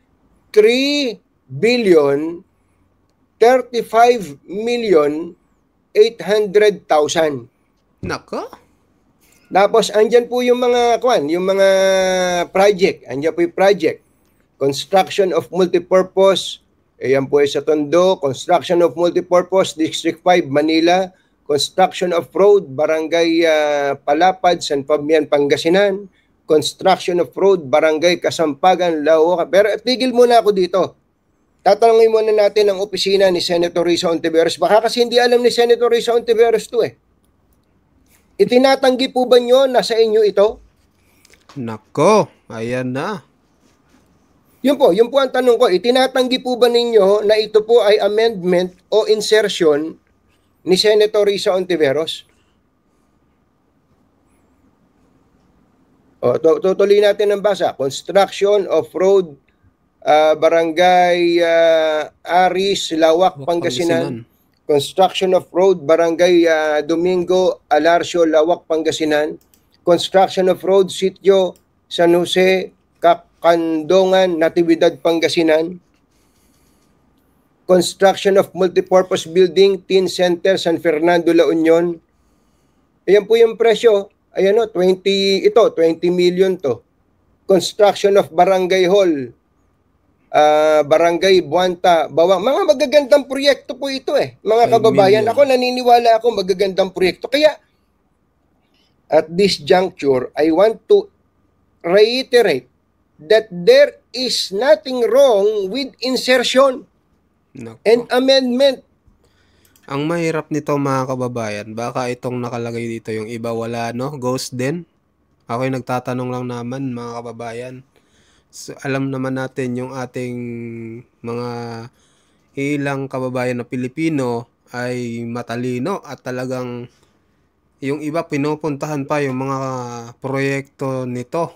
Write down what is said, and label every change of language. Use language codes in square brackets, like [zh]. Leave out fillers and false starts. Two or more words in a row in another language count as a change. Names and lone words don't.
[tl] 3,035,800,000. Nako? Tapos andyan po yung mga project. Andyan po yung project. [en] Construction of multipurpose. [tl] Ayan po sa Tondo. [en] Construction of multipurpose, District 5, Manila. Construction of road, Barangay Palapad, San Fabian, Pangasinan. Construction of road, Barangay Kasampagan, Laoca. [tl] Pero tigil muna ako dito. Tatanungin muna natin ang opisina ni Senator Risa Ontiveros. Baka kasi hindi alam ni Senator Risa Ontiveros to eh. Itinatanggi po ba nyo na sa inyo ito? Nako, ayan na. Yun po ang tanong ko. Itinatanggi po ba ninyo na ito po ay amendment o insertion ni Senator Risa Ontiveros? O, tutuloy natin ang basa. [en] Construction of road, Barangay Aris, Lawak, Pangasinan. Construction of road, Barangay Domingo, Alarcio, Lawak, Pangasinan. Construction of road, Sitio, San Jose, Kandongan, Natividad, Pangasinan. Construction of multipurpose building, Teen Center, San Fernando, La Union. [tl] Ayan po yung presyo. Ayan o, 20 million to. [en] Construction of Barangay Hall, Barangay Buanta, Bawang. [tl] Mga magagandang proyekto po ito eh, mga kababayan. Ako naniniwala ako magagandang proyekto. [en] Kaya, at this juncture, I want to reiterate that there is nothing wrong with insertion and amendment. [tl] Ang mahirap nito mga kababayan, baka itong nakalagay dito yung iba wala no, ghost din. Ako'y nagtatanong lang naman mga kababayan. So, alam naman natin yung ating mga ilang kababayan na Pilipino ay matalino at talagang yung iba pinupuntahan pa yung mga proyekto nito.